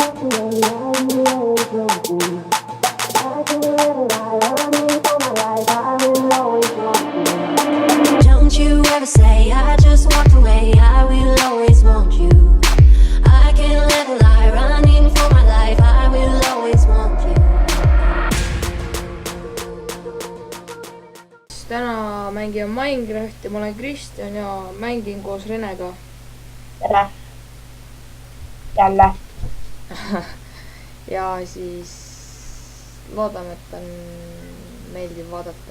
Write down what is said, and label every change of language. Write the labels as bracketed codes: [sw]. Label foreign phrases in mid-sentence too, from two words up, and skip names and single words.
[en] Don't you ever say I just walked away, I will always want you. I can't let a lie running for my life, I will always want you. [et] Täna mängime Minecrafti, ma olen Kristjan ja mängin koos Renega. tere. Jälle. Ja siis loodame, et on meeldiv vaadata.